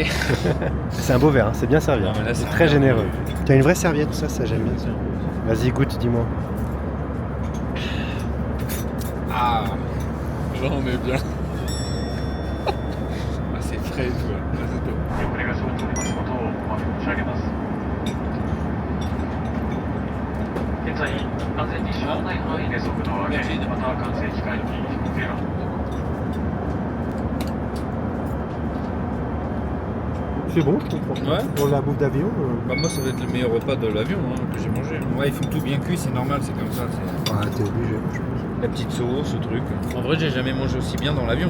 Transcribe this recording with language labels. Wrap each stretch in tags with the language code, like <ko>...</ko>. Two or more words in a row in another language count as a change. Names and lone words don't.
<fr>c'est un beau verre, hein, c'est bien servi. Non, mais là, c'est c'est très un généreux. verre. T'as une vraie serviette, ça j'aime bien. Vas-y, goûte, dis-moi. Ah, là on est bien. Ah, c'est frais et tout. Là, c'est top.</fr> <ja>遅れが生じておりますことをお詫び申し上げます。現在、安全に支障ない範囲で速度を上げ、また管制機械に不正な</ja> <fr>C'est bon, je comprends. Ouais. Pour la bouffe d'avion. Bah, moi, ça va être le meilleur repas de l'avion que j'ai mangé. Ouais, ils font tout bien cuit, c'est normal, c'est comme ça. Ah, t'es obligé. La petite sauce, ce truc. En vrai, j'ai jamais mangé aussi bien dans l'avion.</fr>